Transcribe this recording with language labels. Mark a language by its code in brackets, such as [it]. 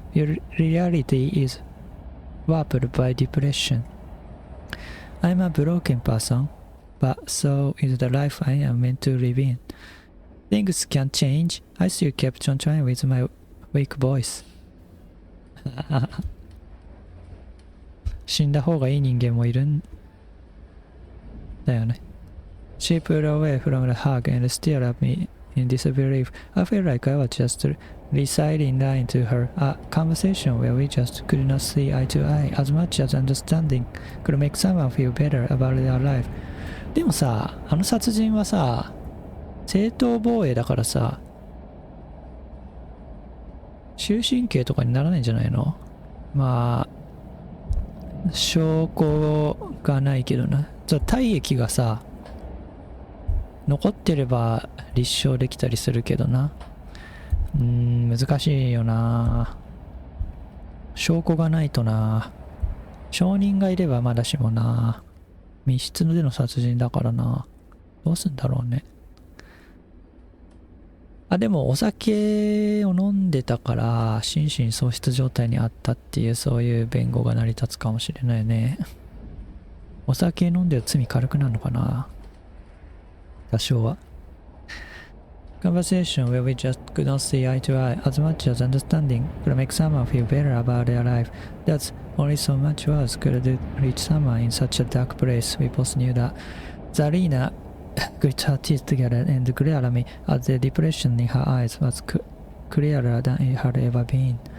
[en] Your reality is warped by depression. I'm a broken person, but so is the life I am meant to live in. Things can change. I still kept on trying with my weak voice. [ja] 死んだ方がいい人間もいるんだよね。 [en] She pulled away from the hug and stared at me in disbelief. I felt like I was just reciting lying to her. A conversation where we just could not see eye to eye, as much as understanding could make someone feel better about their life. [ja] でもさ、あの殺人はさ、正当防衛だからさ、終身刑とかにならないんじゃないの？まあ、証拠がないけどな。体液がさ、残ってれば立証できたりするけどな。難しいよな。証拠がないとな。証人がいればまだしもな。密室での殺人だからな。どうすんだろうね。でもお酒を飲んでたから心神喪失状態にあったっていうそういう弁護が成り立つかもしれないね。お酒飲んでる罪軽くなるのかな、多少は。 [en] Conversation where we just could not see eye to eye, as much as understanding could make someone feel better about their life. That's only so much words could reach someone in such a dark place. We both knew that. Zarina grit her teeth together and glared at me as the depression in her eyes was clearer than it had ever been.